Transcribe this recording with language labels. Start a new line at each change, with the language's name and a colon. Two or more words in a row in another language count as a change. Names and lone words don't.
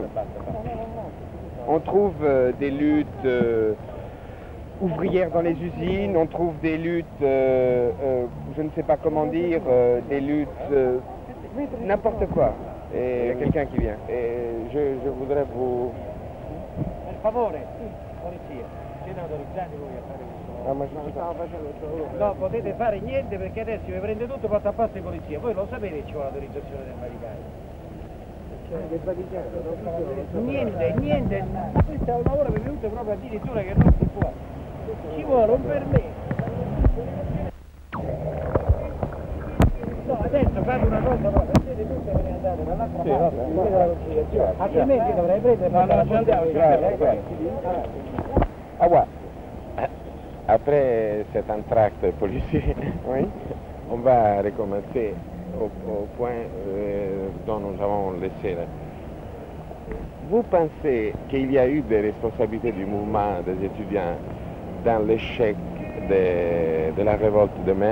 French: On trouve des luttes ouvrières dans les usines, on trouve des luttes, je ne sais pas comment dire, des luttes, n'importe quoi. Et il y a quelqu'un qui vient. Et je voudrais vous...
Italian: Per favore, polizia, siete autorizzati voi a fare questo? No, ma non stavo facendo il lavoro. No, potete fare niente perché adesso vi prende tutto e porta a posto di polizia. Voi lo sapete che ci vuole l'autorizzazione del Vaticano. Del Vaticano? Niente, questo è un lavoro che è venuto proprio addirittura che non si può. Ci vuole un permesso. No, adesso fate una cosa, no, prendete tutto e ve ne andate dall'altra parte, altrimenti dovrei prendere e andare a andiamo.
French: Ah ouais. Après cet entracte policier, Oui. on va recommencer au point dont nous avons laissé là. Vous pensez qu'il y a eu des responsabilités du mouvement des étudiants dans l'échec de la révolte de mai?